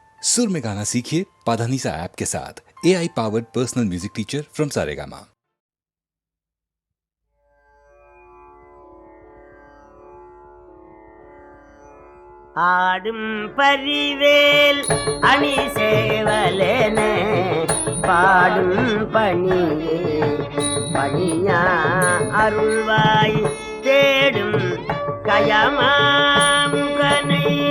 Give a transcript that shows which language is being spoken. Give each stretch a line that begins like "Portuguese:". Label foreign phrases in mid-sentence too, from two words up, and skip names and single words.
Hindi: सुर में गाना सीखिए पाधानीसा ऐप के साथ।
English: AI powered personal music teacher from
Hindi: सारेगामा।
Tamil: ஆடும் பரிவேல் அணி சேவலென பாடும் பணியே பணியா அருள்வாய் தேடும் கயமாமுகனை